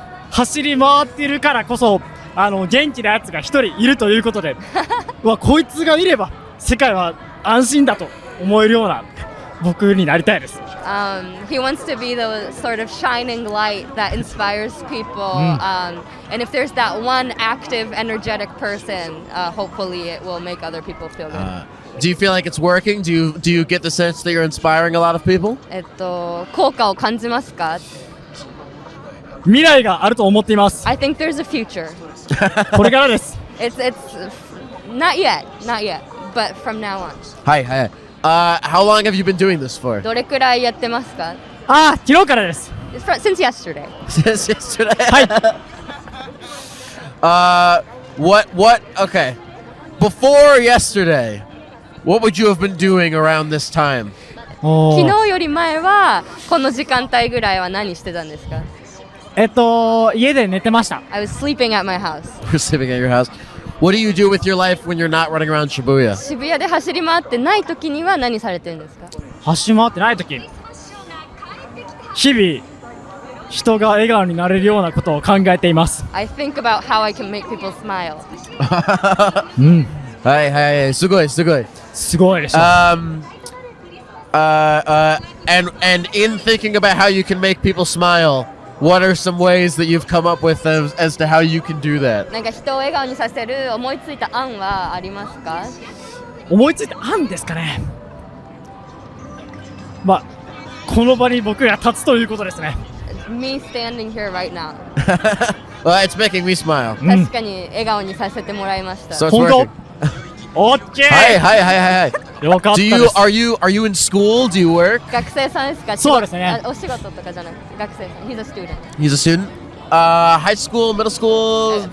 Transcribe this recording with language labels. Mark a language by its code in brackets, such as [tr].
[ja] 走り回ってるからこそ元気なやつが一人いるということでこいつがいれば世界は安心だと思えるような僕になりたいです。 [en] He wants to be the sort of shining light that inspires people. And if there's that one active, energetic person, hopefully it will make other people feel good. Do you feel like it's working? Do you get the sense that you're inspiring a lot of people? [ja] 効果を感じますか？未来があると思っています。 [en] I think there's a future. [ja] これからです。 [en] It's not yet, but from now on. Hi. How long have you been doing this for? [ja] どれくらいやってますか？昨日からです。 [en] Since yesterday. Since yesterday. [ja] はい。 [en] Okay. Before yesterday, what would you have been doing around this time? [ja] 昨日より前はこの時間帯ぐらいは何してたんですか？家で寝てました。 [en] I was sleeping at my house. You're sleeping at your house. What do you do with your life when you're not running around Shibuya? [ja] 渋谷で走り回ってない時には何されてるんですか？走り回ってない時、日々人が笑顔になれるようなことを考えています。 [en] I think about how I can make people smile. [ja] はい、すごい。すごいでしょ。 [en] And in thinking about how you can make people smile, what are some ways that you've come up with as to how you can do that? [ja] なんか人を笑顔にさせる思いついた案はありますか？思いついた案ですかね。この場に僕が立つということですね。 [en] Me standing here right now. Well, it's making me smile. [ja] 確かに笑顔にさせてもらいました。 [en] So it's [ja] 本当 [en] working. [ja] オッケー。 [en] Hi, hi, hi, hi, hi. [ja] よかった [en] Do [ja] で [en] you [ja] す。 [en] are you in school? Do you work? [ja] 学生さんですか？そうですねあお仕事とかじゃなくて学生さん。 [en] He's a student. He's a student. High school, middle school,